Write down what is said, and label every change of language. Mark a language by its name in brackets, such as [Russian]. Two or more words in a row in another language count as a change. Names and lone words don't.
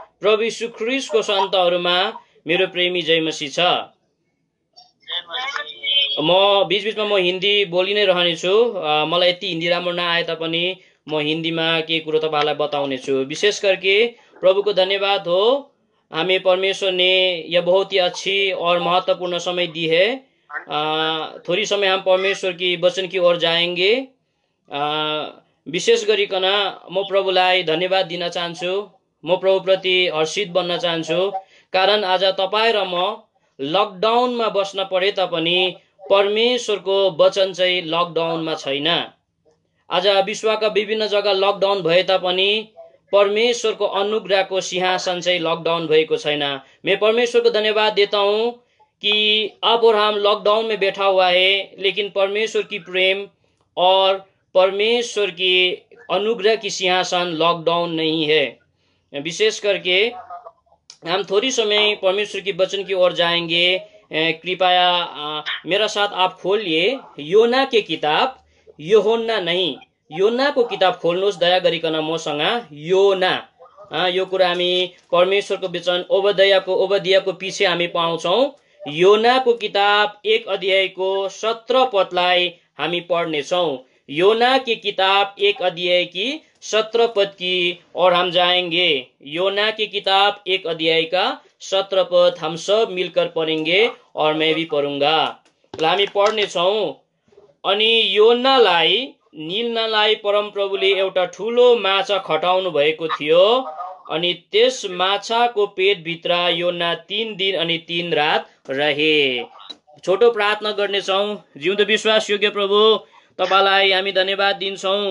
[Nepali] प्रभु यीशु ख्रीष्टको सन्तहरूमा मेरो प्रेमी जय मसीह छ। म बीचबीचमा म हिन्दी बोलि नै रहनेछु। मलाई यति हिन्दी राम्रो नआए तापनि म हिन्दीमा केही कुरो तपाईँलाई बताउने छु। [Hindi] विशेष करके प्रभु को धन्यवाद हो, हमें परमेश्वर ने यह बहुत ही अच्छी और महत्वपूर्ण समय दी है। थोड़ी समय हम परमेश्वर की वचन की ओर जाएंगे। [Nepali] विशेष गरिकन म प्रभुलाई धन्यवाद दिन चाहन्छु। म प्रभुप्रति हर्षित बन्न चाहन्छु, कारण आज तपाईँ र म लकडाउनमा बस्न परे तापनि परमेश्वरको वचन चाहिँ लकडाउनमा छैन। आज विश्वका विभिन्न जग्गा लकडाउन भए तापनि परमेश्वरको अनुग्रहको सिंहासन चाहिँ लकडाउन भएको छैन। [Hindi] मैं परमेश्वर को धन्यवाद देता हूँ कि अब और हम लॉकडाउन में बैठा हुआ है, लेकिन परमेश्वर की प्रेम और परमेश्वर की अनुग्रह की सिंहासन लॉकडाउन नहीं है। विशेष करके हम थोड़ी समय परमेश्वर की वचन की ओर जाएंगे। कृपया मेरा साथ आप खोलिए योना के किताब, यूहन्ना नहीं, [Nepali] योना को किताब खोल्नुहोस् दया गरिकन मसँग। योना, यो कुरा हामी परमेश्वरको वचन ओबदियाको पछि हामी पाउँछौँ। योना को किताब 1 अध्यायको 17 पदलाई हामी पढ्नेछौँ। [Hindi] योना की किताब 1 अध्याय की 17 पद की और हम जाएंगे। योना की किताब 1 अध्याय का 17 पद हम सब मिलकर पढ़ेंगे और मैं भी पढ़ूंगा। [Nepali] हामी पढ्नेछौँ। अनि योनालाई निल्नलाई परमप्रभुले एउटा ठुलो माछा खटाउनु भएको थियो, अनि त्यस माछाको पेटभित्र योना 3 दिन अनि 3 रात रहे। छोटो प्रार्थना गर्नेछौँ। जिउँदो विश्वास योग्य प्रभु, तपाईलाई हामी धन्यवाद दिन्छौँ।